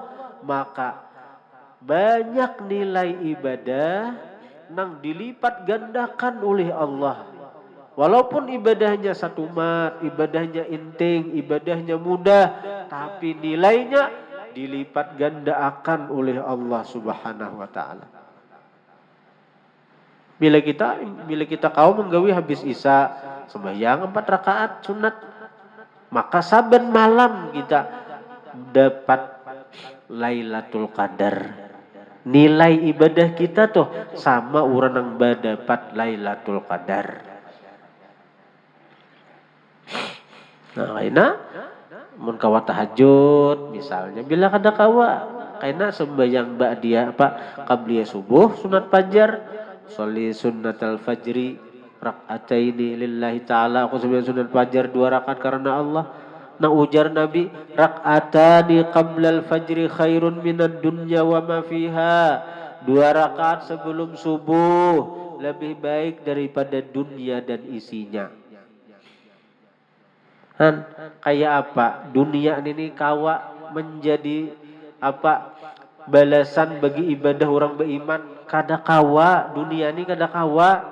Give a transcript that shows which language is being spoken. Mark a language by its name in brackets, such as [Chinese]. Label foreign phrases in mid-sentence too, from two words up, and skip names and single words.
[Banjar] Maka banyak nilai ibadah nang dilipat gandakan oleh Allah. [Indonesian] Walaupun ibadahnya satu mat, ibadahnya inting, ibadahnya mudah, tapi nilainya dilipat gandakan oleh Allah [Arabic] Subhanahu wa taala. [Banjar] Bila kita kau menggawi habis isya sembahyang 4 rakaat sunat, maka saben malam kita dapat Lailatul Qadar. [Indonesian] Nilai ibadah kita tuh sama orang yang dapat Lailatul Qadar. [Banjar] Nah, kaina mun kawa tahajud misalnya, bila kada kawa kaina sembahyang ba'diyah qabliyah subuh sunat fajar, [Arabic] sholli sunnatal fajri rak'ataini lillahi ta'ala, [Banjar] aku sembahyang sunat fajar 2 rakaat karena Allah. Nah ujar Nabi, [Arabic] rak'atani qablal fajri khairun minad dunya wa ma fiha. [Indonesian] 2 rakaat sebelum subuh lebih baik daripada dunia dan isinya. [Banjar] Kayak apa? Dunia ini kawa menjadi apa? Balasan bagi ibadah orang beriman. Kada kawa, dunia ini kada kawa.